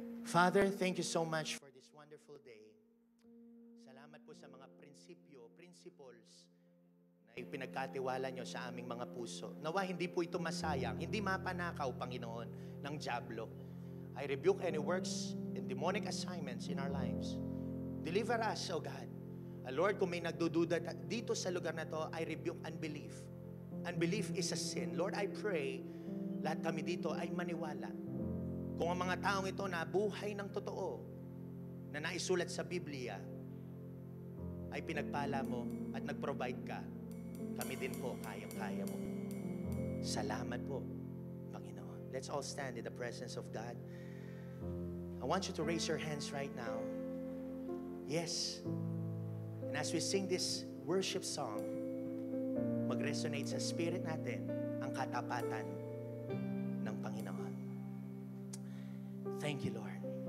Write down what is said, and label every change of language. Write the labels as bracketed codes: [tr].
[en] Father, thank you so much for this wonderful day. [tl] Salamat po sa mga principles na ipinagkatiwala nyo sa aming mga puso. Nawa hindi po ito masayang, hindi mapanakaw, Panginoon, ng dyablo. [en] I rebuke any works and demonic assignments in our lives. Deliver us, O God. Lord, [tl] kung may nagdududa dito sa lugar na to, [en] I rebuke unbelief. Unbelief is a sin. Lord, I pray, [tl] lahat kami dito ay maniwala. Kung ang mga taong ito na buhay ng totoo, na naisulat sa Biblia, ay pinagpala mo at nag-provide ka, kami din po, kayang-kaya mo. Salamat po, Panginoon. [en] Let's all stand in the presence of God. I want you to raise your hands right now. Yes. And as we sing this worship song, [tl] mag-resonate sa spirit natin ang katapatan ng Panginoon. [en] Thank you, Lord.